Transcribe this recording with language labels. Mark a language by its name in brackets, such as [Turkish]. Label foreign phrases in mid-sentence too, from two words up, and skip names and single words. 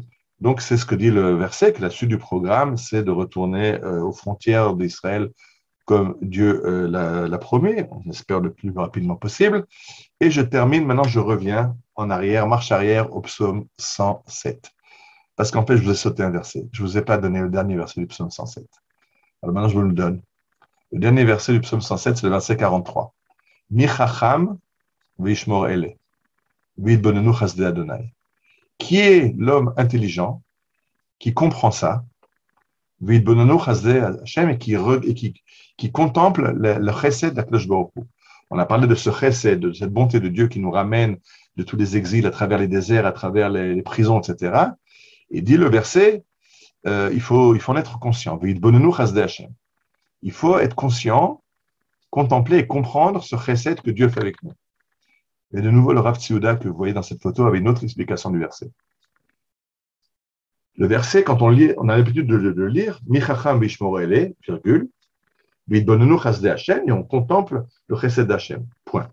[French] Donc, c'est ce que dit le verset, que la suite du programme, c'est de retourner aux frontières d'Israël comme Dieu l'a promis, on espère le plus rapidement possible. Et je termine, maintenant je reviens en arrière, marche arrière au psaume 107. Parce qu'en fait, je vous ai sauté un verset. Je ne vous ai pas donné le dernier verset du psaume 107. Alors maintenant, je vous le donne. Le dernier verset du psaume 107, c'est le verset 43. [Hebrew] מי חכם וישמר אלה, ויתבוננו חסדי ה. [French] Qui est l'homme intelligent qui comprend ça, [Hebrew] ויתבוננו חסדי השם, [French] et qui contemple le chesed d' [Hebrew] הקדוש ברוך הוא. [French] On a parlé de ce chesed, de cette bonté de Dieu qui nous ramène de tous les exils à travers les déserts, à travers les prisons, etc. Et dit le verset, il faut en être conscient. [Hebrew] ויתבוננו חסדי השם. [French] Il faut être conscient, contempler et comprendre ce chesed que Dieu fait avec nous. Et de nouveau, le Rav Tzouda que vous voyez dans cette photo avait une autre explication du verset. Le verset, quand on lit, on a l'habitude de le lire, [Hebrew] מי חכם וישמר אלה, virgule, ויתבוננו חסדי השם, [French] et on contemple le chesed d'Hashem. Point.